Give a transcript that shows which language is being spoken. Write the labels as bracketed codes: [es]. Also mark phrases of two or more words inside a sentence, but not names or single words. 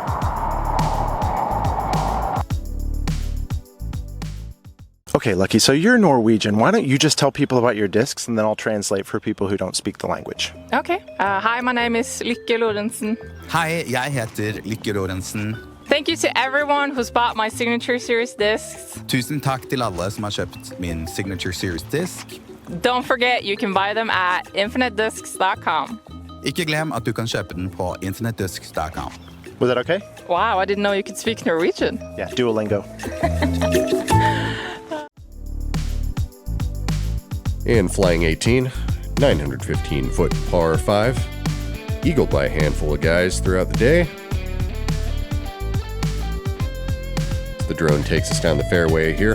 [en] Okay, Lucky, so you're Norwegian. Why don't you just tell people about your discs, and then I'll translate for people who don't speak the language. Okay. Hi, my name is Lykke Lorentzen. [no] Hei, jeg heter Lykke Lorentzen. [en] Thank you to everyone who's bought my Signature Series discs. [no] Tusen takk til alle som har kjøpt min Signature Series disk. [en] Don't forget, you can buy them at infinitediscs.com. [no] Ikke glem at du kan kjøpe den på infinitediscs.com. [en] Was that okay? Wow, I didn't know you could speak Norwegian. Yeah, Duolingo. And flying 18, 915-foot par 5. Eagled by a handful of guys throughout the day. The drone takes us down the fairway here.